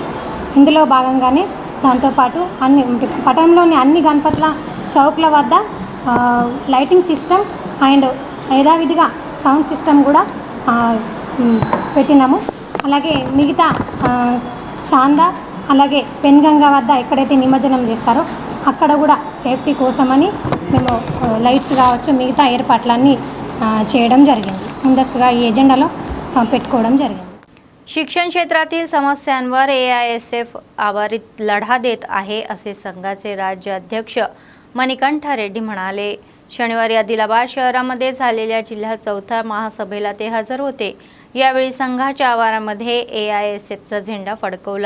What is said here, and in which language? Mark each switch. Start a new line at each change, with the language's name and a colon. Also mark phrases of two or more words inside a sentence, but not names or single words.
Telugu: ఇందులో భాగంగానే దాంతోపాటు పట్టణంలోని అన్ని గణపతుల చౌక్ల వద్ద
English: lighting system and
Telugu: యథావిధిగా
English: sound system
Telugu: కూడా పెట్టినాము. అలాగే మిగతా చాందా అలాగే పెన్గంగా వద్ద ఎక్కడైతే నిమజ్జనం చేస్తారో అక్కడ కూడా సేఫ్టీ కోసమని మేము లైట్స్ కావచ్చు మిగతా ఏర్పాట్లన్నీ చేయడం జరిగింది, ముందస్తుగా ఈ एजेंडाలో పెట్టుకోవడం జరిగింది.
Marathi: शिक्षण क्षेत्रातील समस्यांवर AISF आवारित लढा देत आहे असे संघाचे राज्य अध्यक्ष मणिकंठ रेड्डी म्हणाले. शनिवारी आदिलाबाद शहरामध्ये झालेल्या जिल्हा चौथा महासभेला ते हजर होते. यावेळी संघाच्या आवारामध्ये AISFचा झेंडा फडकवला.